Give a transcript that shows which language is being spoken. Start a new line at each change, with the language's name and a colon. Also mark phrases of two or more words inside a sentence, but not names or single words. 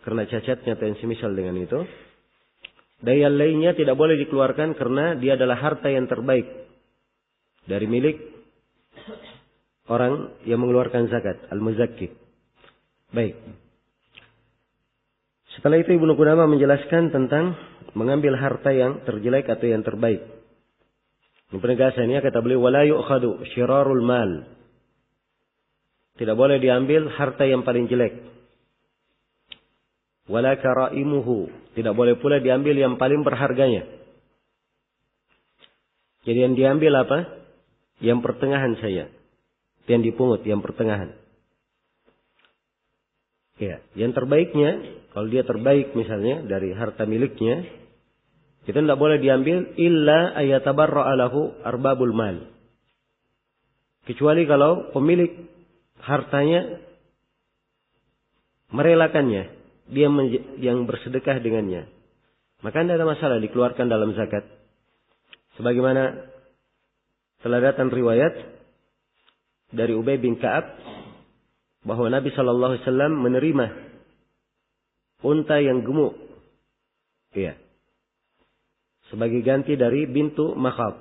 Indonesian: karena cacatnya atau yang semisal dengan itu. Dan yang lainnya tidak boleh dikeluarkan karena dia adalah harta yang terbaik dari milik orang yang mengeluarkan zakat, al-muzakki. Baik. Setelah itu Ibnu Qudamah menjelaskan tentang mengambil harta yang terjelek atau yang terbaik. Ini penegasannya kata beliau,
Arabic: ولا يؤخذ شرار المال.
Indonesian: Tidak boleh diambil harta yang paling jelek.
Arabic: ولا كرائمه.
Indonesian: Tidak boleh pula diambil yang paling berharganya. Jadi yang diambil apa? Yang pertengahan saja. Yang dipungut, yang pertengahan. Ya, yang terbaiknya, kalau dia terbaik misalnya dari harta miliknya, itu tidak boleh diambil
Arabic: إلا أن يتبرع له أرباب المال.
Indonesian: Kecuali kalau pemilik hartanya merelakannya, dia yang bersedekah dengannya, maka tidak ada masalah dikeluarkan dalam zakat. Sebagaimana telah datang riwayat dari Ubay bin Ka'ab bahwa Nabi
Arabic: صلى الله عليه وسلم
Indonesian: menerima unta yang gemuk, iya, sebagai ganti dari bintu Makhab.